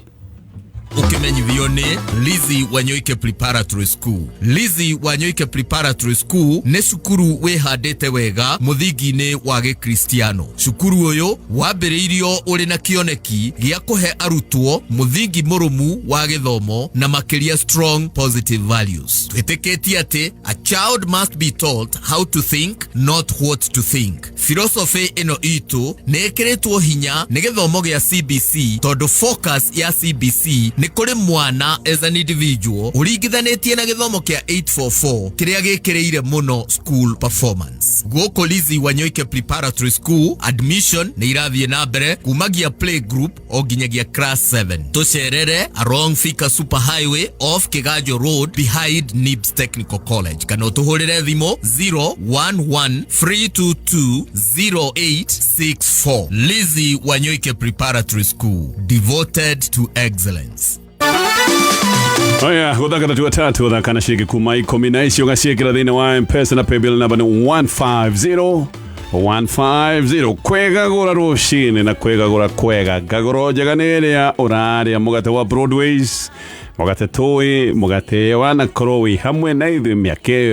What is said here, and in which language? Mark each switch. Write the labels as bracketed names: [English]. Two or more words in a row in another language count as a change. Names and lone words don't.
[Kikuyu] Ukimenyithio ni Lizi Wanyoike Preparatory School. Lizi Wanyoike Preparatory School ni cukuru wihandite wega muthingi-ini wa Gikristiano. Cukuru uyu wambiriirio uri na kioneki gia kuhe arutwo muthingi murumu wa githomo na makiria [English] strong positive values. [Kikuyu] Twitikitie ati [English] a child must be taught how to think, not what to think. [Kikuyu] Philosophy ino itu ni ikiritwo hinya ni githomo gia CBC tondu focus ya CBC ni kuri mwana [English] as an individual [Kikuyu] uringithanĩtie na gĩthomo kĩa 844 kĩrĩa gĩkĩrĩire mũno [English] school performance. [Kikuyu] Gũkũ Lizi Wanyoike Preparatory School admission nĩ irathiĩ na mbere kumagia [English] play group [Kikuyu] o nginyagia class 7. Tucerere along Thika Super Highway off Kiganjo Road behind Nibs Technical College. Kana ũtũhũrĩre thimũ 011-322-0864. [English] Lizi Wanyoike Preparatory School, devoted to excellence. [Kikuyu] Oya, gũthaka tatu atatu ũthaka na ciringi kuma 10 na icio ũgaciĩkĩra thĩinĩ wa M-Pesa na [English] paybill number [Kikuyu] 150 kwegagũra rũcinĩ na kwegagũra kwega ngagũro njega nĩ ĩrĩa ũrarĩa mũgate wa Broadways mũgate tũĩ mũgate wa nakorwo wĩ hamwe na ithuĩ mĩaka ĩyo